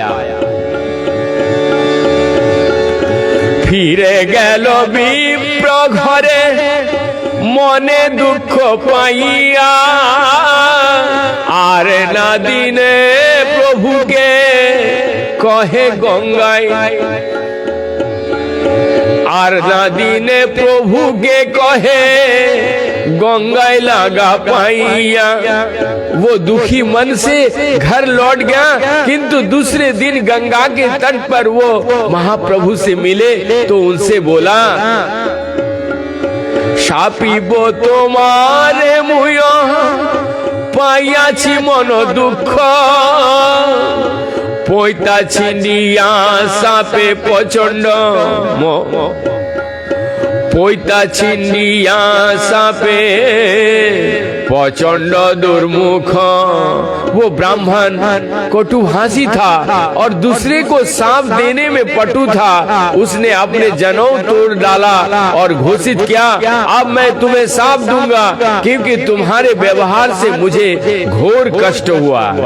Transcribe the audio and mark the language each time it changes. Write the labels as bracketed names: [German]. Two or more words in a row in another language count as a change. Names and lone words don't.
[Bangla] ফিরে গেলো বিপ্র ঘরে মনে দুখ পাইয়া, আর না দিনে প্রভু কে কহে গঙ্গাই, আর নাদিনে প্রভুকে কহে গঙ্গাই লাগ পাইয়া। [Hindi] वो दुखी मन से घर लौट गया, किंतु दूसरे दिन गंगा के तट पर वो महाप्रभु से मिले तो उनसे बोला, [Bangla] সাপিব তোমারে মুই পাইয়াছি মন দুখ, পইতা ছিনিয়া সাপে প্রচন্ড, পইতা ছিনিয়া সাপে প্রচণ্ড দুর্মুখ। [Hindi] वो ब्राह्मण कटुभाषी था और दूसरे को सांप देने में पटु था। उसने अपने जनेऊ तोड़ डाला और घोषित किया, अब मैं तुम्हें सांप दूंगा क्योंकि तुम्हारे व्यवहार से मुझे घोर कष्ट हुआ।